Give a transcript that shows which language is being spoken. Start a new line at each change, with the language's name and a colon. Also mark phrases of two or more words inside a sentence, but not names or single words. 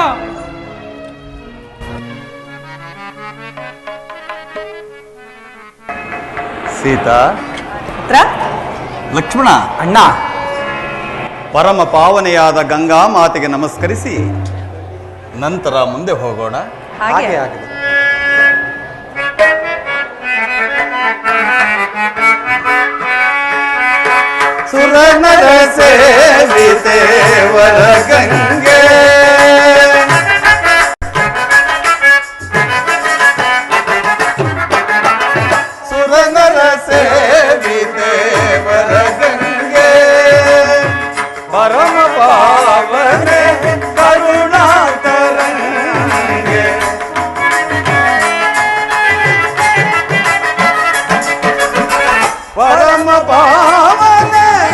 Kannada: ಸೀತಾ, ಲಕ್ಷ್ಮಣ, ಅಣ್ಣ, ಪರಮ ಪಾವನೆಯಾದ ಗಂಗಾ ಮಾತೆಗೆ ನಮಸ್ಕರಿಸಿ ನಂತರ ಮುಂದೆ ಹೋಗೋಣ. ಹಾಗೆ ಆಗಲಿ. ಸುರನರ ಸೇವಿತೆ ವರ ಗಂಗೆ, ಸುರನರ ಸೇವಿತೆ ವರ ಗಂಗೆ, ಪರಮ ಪಾವನೆ ಕರುಣಾತರಂಗೆ, ಪರಮ ಪಾವನೆ